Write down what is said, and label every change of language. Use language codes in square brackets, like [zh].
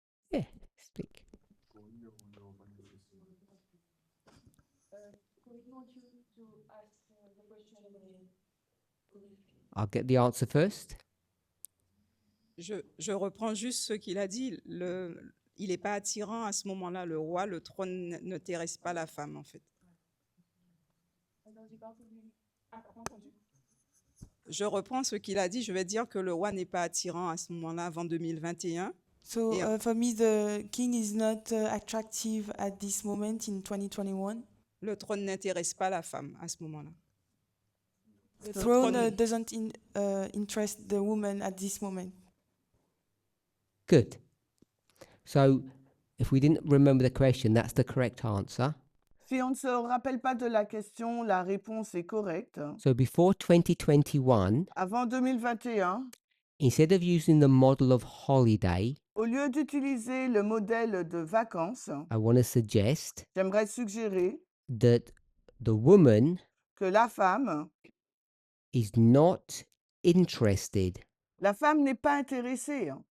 [en] Yeah, speak. I'll get the answer first. [fr] Je reprends juste ce qu'il a dit. Il n'est pas attirant à ce moment-là, le roi. Le trône n'intéresse pas la femme, en fait. Je reprends ce qu'il a dit. Je vais dire que le roi n'est pas attirant à ce moment-là, avant 2021. [en] So Yeah. for me, the king is not attractive at this moment in 2021. [fr] Le trône n'intéresse pas la femme à ce moment-là. [en] The The throne throne- doesn't interest the woman at this moment. Good. So, if we didn't remember the question, that's the correct answer. [fr] Si on ne se rappelle pas de la question, la réponse est correcte. [en] So, before 2021, [fr] Avant 2021, [en] instead of using the model of holiday, [fr] au lieu d'utiliser le modèle de vacances, [en] I want to suggest [fr] j'aimerais suggérer [en] that the woman [fr] que la femme [en] is not interested [fr] n'est pas intéressée.